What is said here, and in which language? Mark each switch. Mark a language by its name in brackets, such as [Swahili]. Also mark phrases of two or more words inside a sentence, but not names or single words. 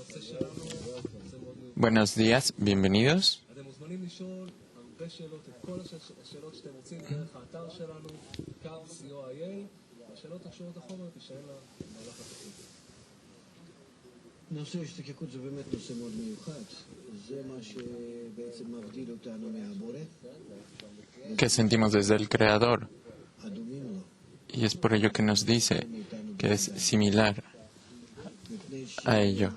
[Spanish] Buenos días, bienvenidos. [Hebrew] נושא השתקקות זה באמת נושא מאוד מיוחד. זה מה שבעצם מבדיל אותנו מהבורא. [Spanish] Que sentimos desde el Creador. [Hebrew] הדומים לו. [Spanish] Y es por ello que nos dice que es similar a ello.